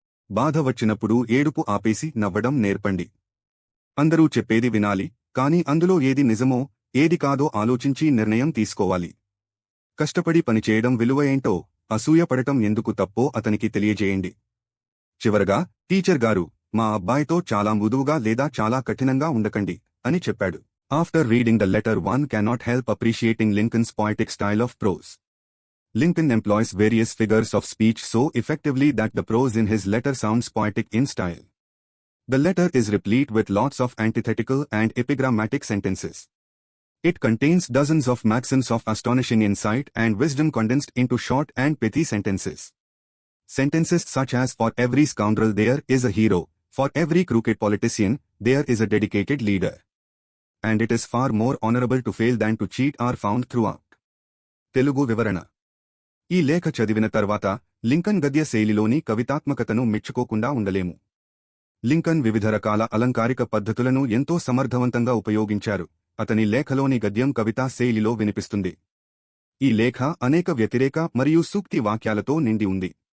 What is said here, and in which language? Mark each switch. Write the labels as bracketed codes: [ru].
[te] బాధ వచ్చినప్పుడు ఏడుపు ఆపేసి నవ్వడం నేర్పండి. అందరూ చెప్పేది వినాలి, కాని అందులో ఏది నిజమో, ఏది కాదో ఆలోచించి నిర్ణయం తీసుకోవాలి. కష్టపడి పనిచేయడం విలువ ఏంటో, అసూయపడటం ఎందుకు తప్పో అతనికి తెలియజేయండి. చివరగా, టీచర్ గారు, మా అబ్బాయితో చాలా మృదువుగా లేదా చాలా కఠినంగా ఉండకండి అని చెప్పాడు. [en] After reading the letter one cannot help appreciating Lincoln's poetic style of prose. Lincoln employs various figures of speech so effectively that the prose in his letter sounds poetic in style. The letter is replete with lots of antithetical and epigrammatic sentences. It contains dozens of maxims of astonishing insight and wisdom condensed into short and pithy sentences. Sentences such as, for every scoundrel there is a hero, for every crooked politician there is a dedicated leader. And it is far more honorable to fail than to cheat are found throughout. [te] Telugu వివరణ. ఈ లేఖ చదివిన తర్వాత Lincoln గద్య శైలిలోని కవితాత్మకతను మెచ్చుకోకుండా ఉండలేము. Lincoln వివిధ రకాల అలంకారిక పద్ధతులను ఎంతో సమర్థవంతంగా ఉపయోగించారు. అతని లేఖలోని గద్యం కవితా శైలిలో వినిపిస్తుంది. ఈ లేఖ అనేక వ్యతిరేక మరియు సూక్తి వాక్యాలతో నిండి ఉంది.